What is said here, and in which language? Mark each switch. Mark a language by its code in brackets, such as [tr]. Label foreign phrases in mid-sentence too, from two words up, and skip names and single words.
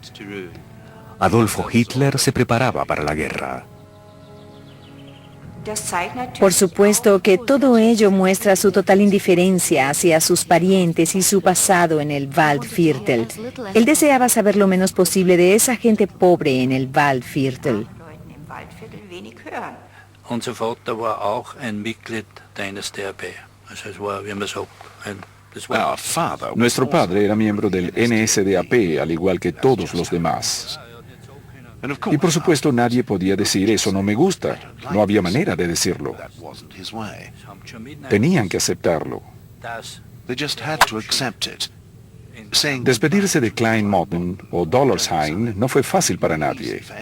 [es] Adolfo Hitler se preparaba para la guerra. Por supuesto que todo ello muestra su total indiferencia hacia sus parientes y su pasado en el Waldviertel. Él deseaba saber lo menos posible de esa gente pobre en el Waldviertel. [de] Unser Vater war auch ein Mitglied der NSDAP. Also es war, wie man sagt, [es] Nuestro padre era miembro del NSDAP, al igual que todos los demás. Y por supuesto nadie podía decir eso no me gusta. No había manera de decirlo. Tenían que aceptarlo. Despedirse de Kleinmotten o Döllersheim no fue fácil para nadie.